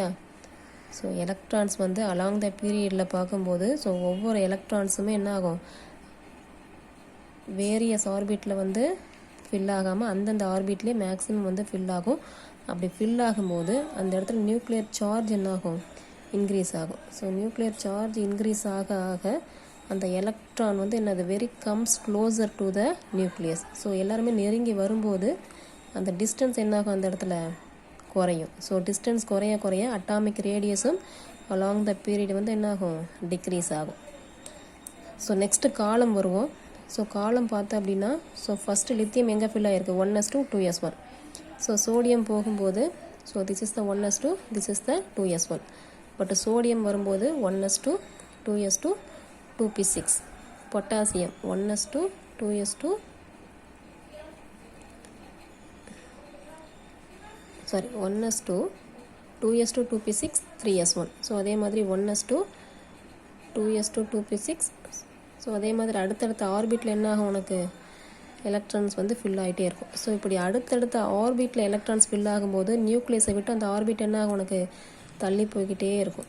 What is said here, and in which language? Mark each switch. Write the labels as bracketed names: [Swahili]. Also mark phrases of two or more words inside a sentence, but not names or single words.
[Tamil] ஸோ எலக்ட்ரான்ஸ் வந்து [English] along the periodil [Tamil] பார்க்கும்போது, ஸோ ஒவ்வொரு எலக்ட்ரான்ஸுமே என்ன ஆகும், [English] various orbitil [Tamil] வந்து ஃபில் ஆகாமல் அந்தந்த ஆர்பிட்லேயே மேக்ஸிமம் வந்து ஃபில் ஆகும். அப்படி ஃபில் ஆகும்போது அந்த இடத்துல [English] nuclear charge [Tamil] என்ன ஆகும், இன்க்ரீஸ் ஆகும். ஸோ [English] nuclear charge increase [Tamil] ஆக ஆக அந்த எலக்ட்ரான் வந்து என்னது, [English] very comes closer to the nucleus. [Tamil] ஸோ எல்லாருமே நெருங்கி வரும்போது அந்த டிஸ்டன்ஸ் என்ன ஆகும், அந்த இடத்துல குறையும். ஸோ டிஸ்டன்ஸ் குறைய குறைய [English] atomic radiusum along the period [Tamil] வந்து என்ன ஆகும், டிக்ரீஸ் ஆகும். ஸோ [English] next column [Tamil] வருவோம். ஸோ காலம் பார்த்தோம் அப்படின்னா, [English] so first [Tamil] லித்தியம் எங்கே ஃபில் ஆகிருக்கு, 1s2, 2s1. [English] so sodium போகும்போது, so this is the 1s2, this is the 2s1. [Tamil] பட் சோடியம் வரும்போது 1s2, 2s2, 2p6. பொட்டாசியம் 1s2, 2s2, சாரி 1s2, 2s2, 2p6, 3s1. ஸோ அதே மாதிரி 1s2, 2s2, 2p6. ஸோ அதே மாதிரி அடுத்தடுத்த ஆர்பிட்டில் என்ன ஆகும், உனக்கு எலக்ட்ரான்ஸ் வந்து ஃபில் ஆகிட்டே இருக்கும். ஸோ இப்படி அடுத்தடுத்த ஆர்பிட்டில் எலக்ட்ரான்ஸ் ஃபில் ஆகும்போது நியூக்ளியஸை விட்டு அந்த ஆர்பிட் என்ன ஆகும், உனக்கு தள்ளி போய்கிட்டே இருக்கும்.